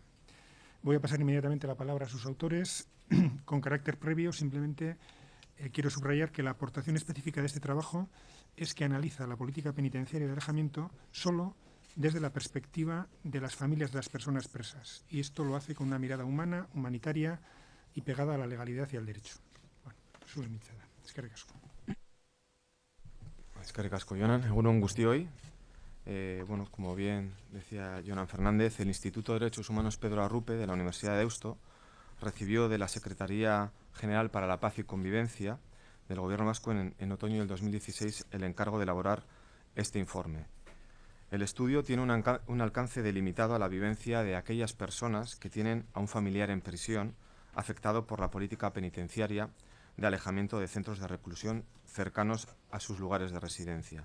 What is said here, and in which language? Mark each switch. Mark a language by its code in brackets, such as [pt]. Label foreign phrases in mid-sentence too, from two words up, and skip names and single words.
[es] Voy a pasar inmediatamente la palabra a sus autores. Con carácter previo, simplemente quiero subrayar que la aportación específica de este trabajo es que analiza la política penitenciaria de alejamiento solo desde la perspectiva de las familias de las personas presas. Y esto lo hace con una mirada humana, humanitaria y pegada a la legalidad y al derecho. [eu] Bueno, zure mitzada. Eskerrik asko. Eskerrik asko, Jonan. Egunon guztioi. [es] Bueno, como bien decía Jonan Fernández, el Instituto de Derechos Humanos Pedro Arrupe de la Universidad de Deusto recibió de la Secretaría General para la Paz y Convivencia del Gobierno vasco en otoño del 2016 el encargo de elaborar este informe. El estudio tiene un alcance delimitado a la vivencia de aquellas personas que tienen a un familiar en prisión afectado por la política penitenciaria de alejamiento de centros de reclusión cercanos a sus lugares de residencia.